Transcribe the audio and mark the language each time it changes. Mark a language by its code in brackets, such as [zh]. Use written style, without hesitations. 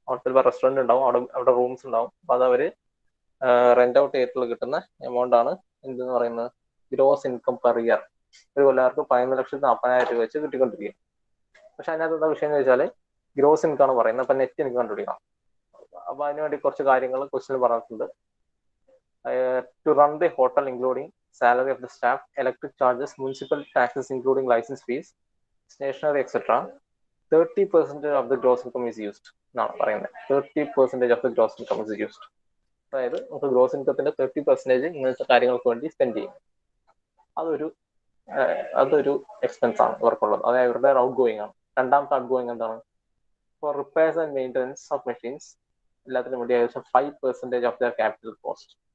[ml] ഹോട്ടലിൽ റെസ്റ്റോറന്റ് ഉണ്ടാവും, അവിടെ റൂംസ് ഉണ്ടാവും. അപ്പൊ അത് അവര് റെന്റ് ഔട്ട് ചെയ്തിട്ടുള്ള കിട്ടുന്ന എമൗണ്ട് ആണ് എന്തെന്ന് പറയുന്നത് ഗ്രോസ് ഇൻകം പെർ ഇയർ. ഒരു കൊല്ലർക്ക് 11,40,000 രൂപ വെച്ച് കിട്ടിക്കൊണ്ടിരിക്കും. പക്ഷെ അതിനകത്ത് എന്താ വിഷയം എന്ന് വെച്ചാൽ ഗ്രോസ് ഇൻകം ആണ് പറയുന്നത്. അപ്പൊ നെറ്റ് ഇൻകം കണ്ടുപിടിക്കണം. അപ്പൊ അതിനുവേണ്ടി കുറച്ച് കാര്യങ്ങൾ ക്വസ്റ്റിന് പറഞ്ഞിട്ടുണ്ട്. [en] To run the hotel including salary of the staff, electric charges, municipal taxes including license fees, stationery, etc. 30% of the gross income is used [ml] എന്നാണ് പറയുന്നത്. [en] 30% of the gross income is used. [ml] അതായത് നമുക്ക് ഗ്രോസ് ഇൻകത്തിന്റെ 30% ഇങ്ങനത്തെ കാര്യങ്ങൾക്ക് വേണ്ടി spend ചെയ്യും. അതൊരു expense ആണ് ഇവർക്കുള്ളത്. അതായത് ഇവരുടെ ഔട്ട് ഗോയിങ് ആണ്. രണ്ടാമത്തെ ഔട്ട് ഗോയിങ് എന്താണ്? [en] for repairs and maintenance of machines [ml] എല്ലാത്തിനും വേണ്ടി ഏകദേശം [en] 5% of their capital cost.